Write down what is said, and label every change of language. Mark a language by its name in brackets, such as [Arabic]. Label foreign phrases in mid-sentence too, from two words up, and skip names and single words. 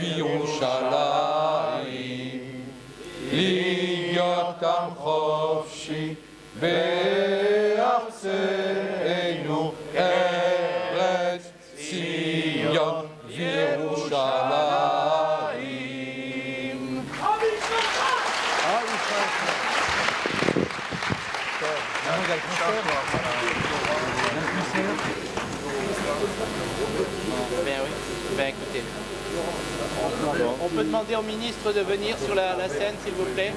[Hebrew] וירושלים להיות עם חופשי בארצנו ארץ ציון וירושלים. [French] Écoutez, on peut demander au ministre de venir sur la scène, s'il vous plaît.